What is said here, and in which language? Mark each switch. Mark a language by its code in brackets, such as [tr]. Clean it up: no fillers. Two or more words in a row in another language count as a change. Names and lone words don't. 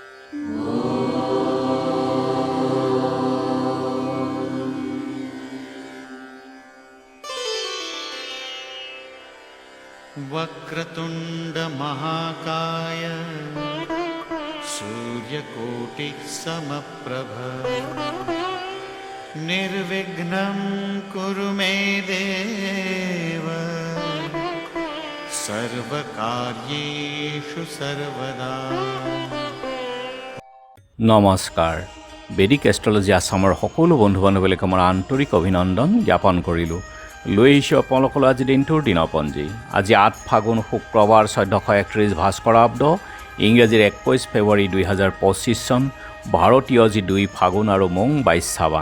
[sa] वक्रतुंड महाकाय सूर्यकोटिः समप्रभ निर्विघ्नं कुरु मे देव सर्वकार्येषु सर्वदा। [as] নমস্কাৰ। বেদিক এষ্ট্ৰলজি আছামৰ সকলো বন্ধু বান্ধৱীলৈ মোৰ আন্তৰিক অভিনন্দন জ্ঞাপন কৰিলোঁ। লৈ আহিছোঁ আপোনালোকলৈ আজি দিনটোৰ দিনপঞ্জী। আজি ৮ ফাগুন শুক্ৰবাৰ ১৪৩১ ভাস্কৰাব্দ, ইংৰাজীৰ ২১ ফেব্ৰুৱাৰী ২০২৫ চন, ভাৰতীয় যি ২ ফাগুন আৰু মোং ২২ চাবান।